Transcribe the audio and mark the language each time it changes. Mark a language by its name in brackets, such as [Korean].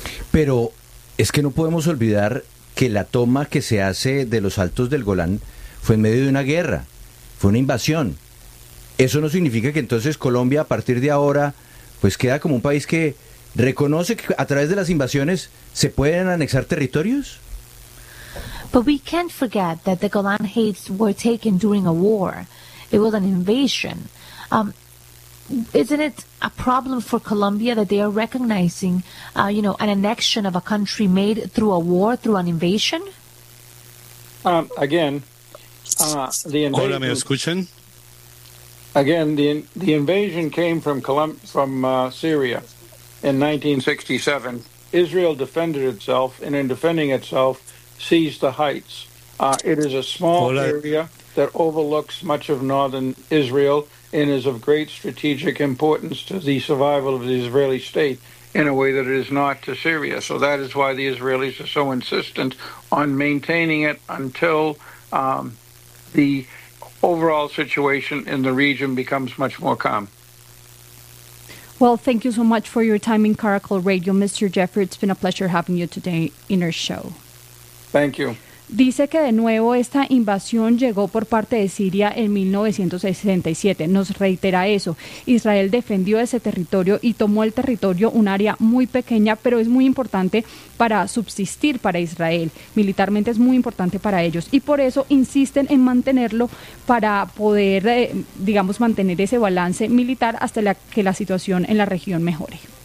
[Spanish] Pero es que no podemos olvidar que la toma que se hace de los Altos del Golán fue en medio de una guerra, fue una invasión. Eso no significa que entonces Colombia, a partir de ahora, pues queda como un país que reconoce que a través de las invasiones se pueden anexar territorios. [English] But we can't forget that the Golan Heights were taken during a war. It was an invasion. Isn't it a problem for Colombia that they are recognizing, you know, an annexion of a country made through a war, through an invasion? [Spanish] Hola, ¿me escuchan? [English] Again, the invasion came from Syria in 1967. Israel defended itself, and in defending itself, seized the Heights. It is a small area that overlooks much of northern Israel and is of great strategic importance to the survival of the Israeli state in a way that it is not to Syria. So that is why the Israelis are so insistent on maintaining it until the overall situation in the region becomes much more calm. Well, thank you so much for your time in Caracol Radio, Mr. Jeffrey. It's been a pleasure having you today in our show. Thank you. [Spanish] Dice que de nuevo esta invasión llegó por parte de Siria en 1967. Nos reitera eso. Israel defendió ese territorio y tomó el territorio, un área muy pequeña, pero es muy importante para subsistir para Israel. Militarmente es muy importante para ellos. Y por eso insisten en mantenerlo para poder, digamos, mantener ese balance militar hasta que la situación en la región mejore.